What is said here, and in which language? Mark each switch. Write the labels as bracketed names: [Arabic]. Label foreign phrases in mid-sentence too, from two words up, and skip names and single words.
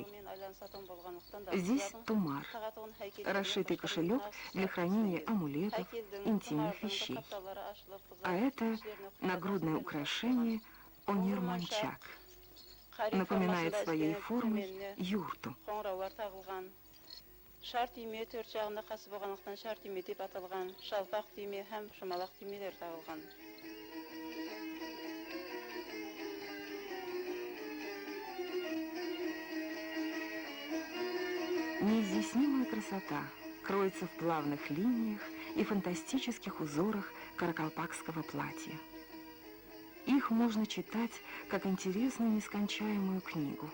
[Russian] Здесь тумар, расшитый кошелек для хранения амулетов, интимных вещей. А это нагрудное украшение онирманчак. Напоминает своей формой юрту. [Kara-Kalpak] Шарт түйме төрт жағында қасы болғандықтан шарт түйме деп аталған, жалпақ түйме һәм шымалақ түймелер тағылған. [Russian] Неизъяснимая красота кроется в плавных линиях и фантастических узорах каракалпакского платья. Их можно читать как интересную нескончаемую книгу.